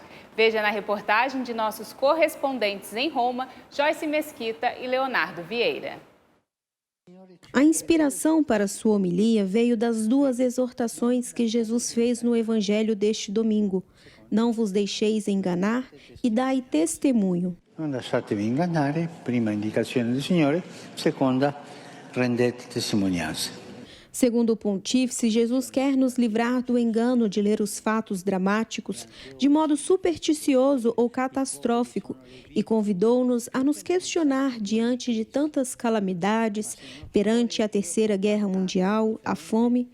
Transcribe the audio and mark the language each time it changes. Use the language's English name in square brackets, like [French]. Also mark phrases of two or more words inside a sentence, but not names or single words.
[Portuguese] Veja na reportagem de nossos correspondentes em Roma, Joyce Mesquita e Leonardo Vieira. A inspiração para sua homilia veio das 2 exortações que Jesus fez no Evangelho deste domingo. Não vos deixeis enganar e dai testemunho. [Italian] Non lasciatevi ingannare, prima indicazione del Signore, seconda rendete testimonianza. [Portuguese] Segundo o pontífice, Jesus quer nos livrar do engano de ler os fatos dramáticos de modo supersticioso ou catastrófico e convidou-nos a nos questionar diante de tantas calamidades, perante a Terceira Guerra Mundial, a fome.